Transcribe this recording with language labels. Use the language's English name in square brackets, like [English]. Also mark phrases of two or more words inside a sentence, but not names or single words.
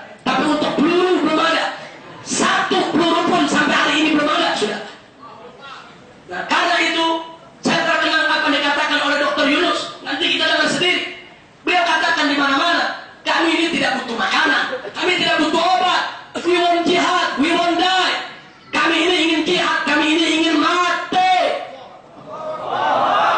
[Indonesian] Tapi untuk peluru belum ada. Satu peluru pun sampai hari ini belum ada, sudah. Nah, karena itu saya terkenal apa yang dikatakan oleh Dr. Yunus. Nanti kita dengar sendiri. Beliau katakan di mana-mana, kami ini tidak butuh makanan, kami tidak butuh obat. [English] We want jihad, we want die. [Indonesian] Kami ini ingin jihad, kami ini ingin mati.